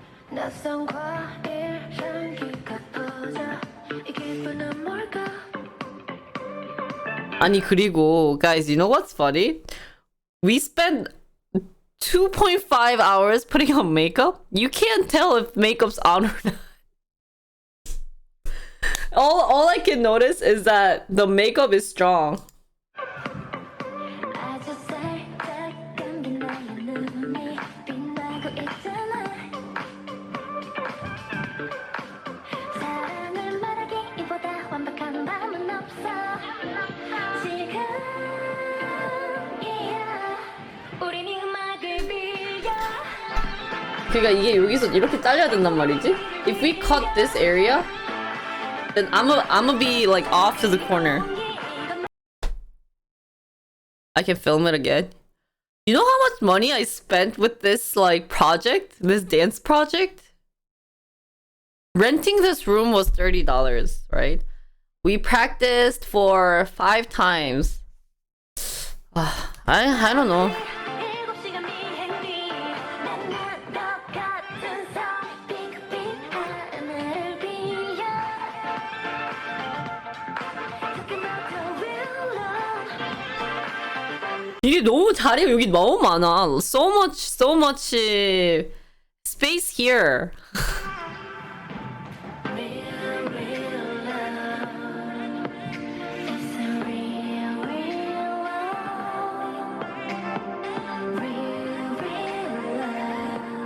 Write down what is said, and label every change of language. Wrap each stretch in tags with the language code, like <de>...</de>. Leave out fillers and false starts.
<ko>낯선 과일 향기가 퍼져 이 기분은 뭘까? 아니 그리고</ko> <en>guys, you know what's funny? We spent 2.5 hours putting on makeup. You can't tell if makeup's on or not. All I can notice is that the makeup is strong.</en> <ko>아주 살짝 감긴 나의 눈이 빛나고 있잖아 사랑을 말하기보다 완벽한 마음은 없어 지금이야 우린 이 음악을 빌려 그러니까 이게 여기서 이렇게 잘려야 된단 말이지?</ko> <en>If we cut this area, then I'ma be like off to the corner. I can film it again. You know how much money I spent with this like project? This dance project? Renting this room was $30, right? We practiced for 5 times. I don't know.</en> <ko>7시간 비행기 만난 것 같은 서 핑크빛 하늘을 빌려</ko> <en>Talking about the real love</en> <ko>이게 너무 자리가 여기 너무 많아.</ko> <en>So much space here. Real, real love It's a real, real love Real, real love</en>